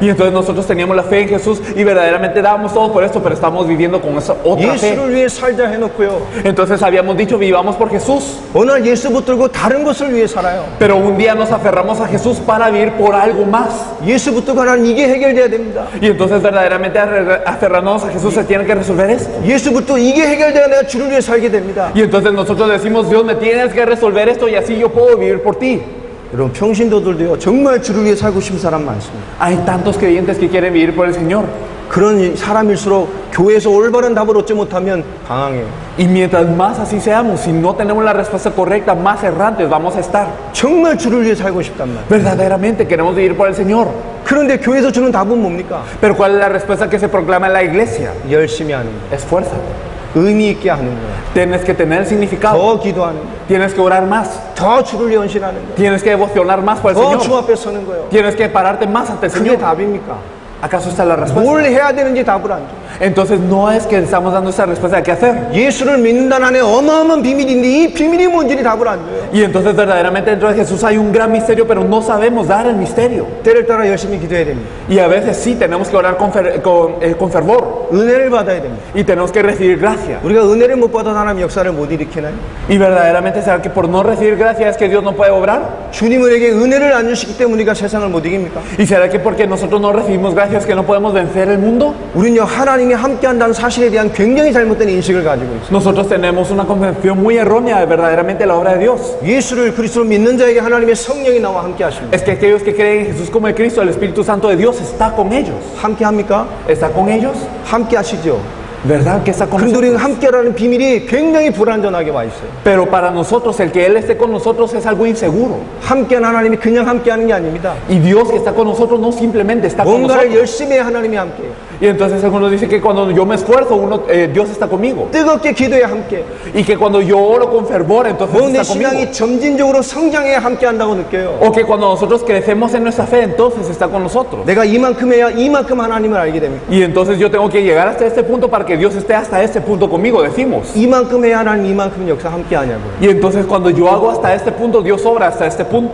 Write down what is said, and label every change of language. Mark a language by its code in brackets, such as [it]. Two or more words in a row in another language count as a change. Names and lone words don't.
[es] Y entonces nosotros teníamos la fe en Jesús y verdaderamente dábamos todo por esto, pero estamos viviendo con esa otra fe. [ko] 예수를 위해 살자 해놓고요, [es] Entonces habíamos dicho, vivamos por Jesús. [ko] 어느 날 예수 붙들고 다른 것을 위해 살아요. [es] Pero un día nos aferramos a Jesús para vivir por algo más. [ko] 예수부터 하나님 이게 해결돼야 됩니다. [es] Y entonces verdaderamente aferrarnos a Jesús se tiene que resolver esto. [ko] 예수부터 이게 해결돼야 내가 주를 위해 살게 됩니다. [es] Y entonces nosotros decimos, Dios, me tienes que resolver esto y así yo puedo vivir por ti. [ko] 여러분 평신도들도요 정말 주를 위해 살고 싶은 사람 많습니다. [es] Hay tantos creyentes que quieren vivir por el Señor. [ko] 그런 사람일수록 교회에서 올바른 답을 얻지 못하면 방황해요. [es] Y mientras más así seamos, si no tenemos la respuesta correcta, más errantes vamos a estar. [ko] 정말 주를 위해 살고 싶단 말이에요. [es] Verdaderamente queremos vivir por el Señor. [ko] 그런데 교회에서 주는 답은 뭡니까? [es] Pero ¿cuál es la respuesta que se proclama en la iglesia? [ko] 열심히 하는 거예요. [es] Esfuérzate. [ko] 의미 있게 하는 거예요. [es] Tienes que tener significado. [ko] 더 기도하는 거예요. [es] Tienes que orar más. [ko] 더 주를 연신하는 거예요. [es] Tienes que devocionar más por el [ko] 더 주 [es] Señor. [ko] 앞에 서는 거예요. [es] Tienes que pararte más ante el [ko] 그게 [es] Señor. [ko] 답입니까? [es] ¿Acaso está la respuesta? [ko] 뭘 해야 되는지 답을 안 줘요. [es] Entonces no es que estamos dando esa respuesta de qué hacer. [ko] 예수를 믿는다는 안에 어마어마한 비밀인데 이 비밀이 뭔지 답을 안 줘요. [es] Y entonces verdaderamente dentro de Jesús hay un gran misterio, pero no sabemos dar el misterio. [ko] 때를 따라 열심히 기도해야 됩니다. [es] Y a veces sí tenemos que orar con fervor. [ko] 은혜를 받아야 됩니다. [es] Y tenemos que recibir gracia. [ko] 우리가 은혜를 못 받아 하나님 역사를 못 일으키나요? [es] Y verdaderamente será que por no recibir gracia es que Dios no puede obrar. [ko] 주님 우리에게 은혜를 안 주시기 때문에 우리가 세상을 못 이깁니까? [es] Y será que porque nosotros no recibimos gracia es que no podemos vencer el mundo. [ko] 우리는요 하나님이 함께한다는 사실에 대한 굉장히 잘못된 인식을 가지고 있어요. [es] Nosotros tenemos una concepción muy errónea de verdaderamente la obra de Dios. [ko] 예수를 그리스도로 믿는 자에게 하나님의 성령이 나와 함께 하십니다. [es] Es que aquellos que creen en Jesús como el Cristo, el Espíritu Santo de Dios está con ellos. [ko] 함께 합니까? [es] ¿Está con ellos? [ko] 함께 하시죠. [es] ¿Verdad que está con [ko] 그런데 우리는 [es] nosotros? [ko] 함께라는 비밀이 굉장히 불완전하게 와 있어요. [es] Pero para nosotros, el que Él esté con nosotros es algo inseguro. [ko] 함께한 하나님이 그냥 함께하는 게 아닙니다. [es] Y Dios que está con nosotros no simplemente está con [ko] 뭔가를 [es] nosotros. [ko] 열심히 해야 하나님이 함께해요. [es] Y entonces algunos dicen que cuando yo me esfuerzo, Dios está conmigo. [ko] 뜨겁게 기도해야 함께. [es] Y que cuando yo oro con fervor, entonces [ko] 내 [es] está conmigo. [ko] 신앙이 점진적으로 성장해야 함께한다고 느껴요. [es] O que cuando nosotros crecemos en nuestra fe, entonces está con nosotros. [ko] 내가 이만큼 해야 이만큼 하나님을 알게 됩니다. [es] Y entonces yo tengo que llegar hasta este punto para que Dios esté hasta este punto conmigo, decimos. [ko] 이만큼 해야 하나님 이만큼 역사 함께 하냐고요. [es] Y entonces cuando yo hago hasta este punto, Dios obra hasta este punto.